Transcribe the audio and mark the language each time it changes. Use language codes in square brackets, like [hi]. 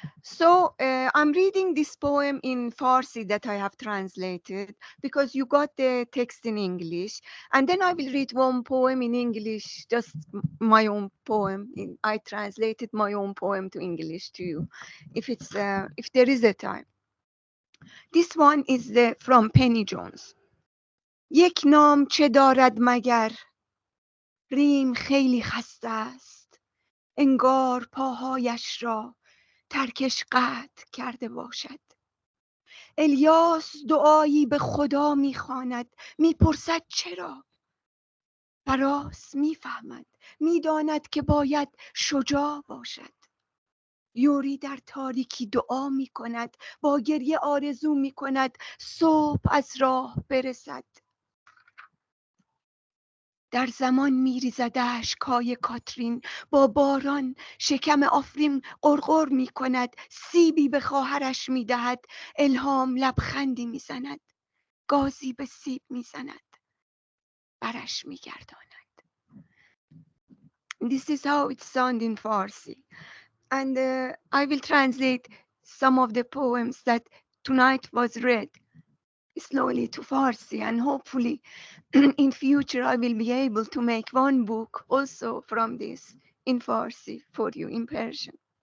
[en] So I'm reading this poem in Farsi that I have translated, because you got the text in English, and then I will read one poem in English, just my own poem. I translated my own poem to English to you, if there is a time. This one is from Penny Jones. [fa] یک نام چه دارد مگر ریم خیلی خسته است انگار پاهایش را ترکش قطع کرده باشد الیاس دعایی به خدا میخواند میپرسد چرا فراس میفهمد میداند که باید شجاع باشد یوری در تاریکی دعا میکند با گریه آرزو میکند صبح از راه برسد در زمان میریزد اشک‌های کاترین با باران شکم آفرین غرغر میکند سیبی به خواهرش میدهد الهام لبخندی میزند گازی به سیب میزند برش میگرداند. [en] This is how it sounds in Farsi, and I will translate some of the poems that tonight was read slowly to Farsi, and hopefully in future I will be able to make one book also from this in Farsi for you in Persian.